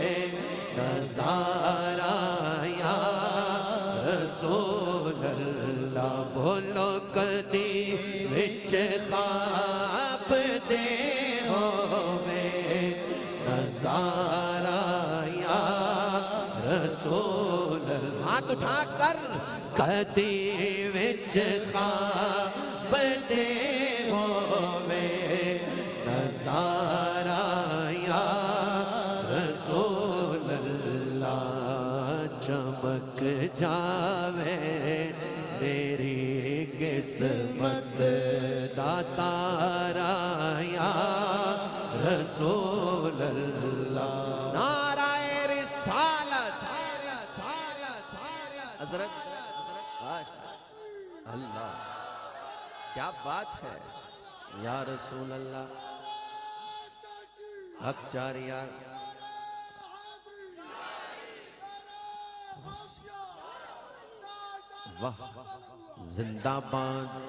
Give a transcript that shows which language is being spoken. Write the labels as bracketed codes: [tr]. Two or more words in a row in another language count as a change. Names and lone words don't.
[pa] نظارہ [ar] یا رسول اللہ [pa] بولو کتی وچ خواب دے ہووے نظارہ [ar] یا رسول اللہ [ur] ہاتھ اٹھا کر [pa] کدی وچ خواب دے ہووے نظارہ [ar] یا رسول اللہ [pa] چمک جاوے میری قسمت دا تارا [ar] یا رسول اللہ [ur] نعرہ رسالت حضرت اللہ کیا بات ہے [ar] یا رسول اللہ [ur] حق چاری یار واہ زندہ باد